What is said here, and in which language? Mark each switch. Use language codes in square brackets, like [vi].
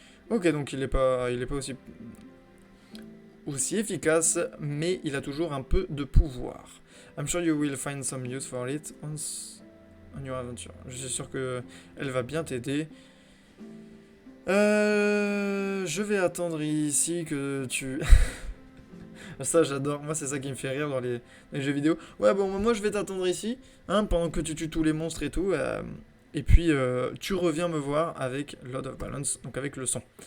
[fr] Ok, donc il est pas aussi efficace, mais il a toujours un peu de pouvoir. [en] I'm sure you will find some use for it on your adventure. [fr] Je suis sûr que elle va bien t'aider. Je vais attendre ici que tu... Ça j'adore, moi c'est ça qui me fait rire dans les jeux vidéo. Ouais bon moi je vais t'attendre ici, hein, pendant que tu tues tous les monstres et tout, et puis tu reviens me voir avec Lord of Balance, donc avec le son.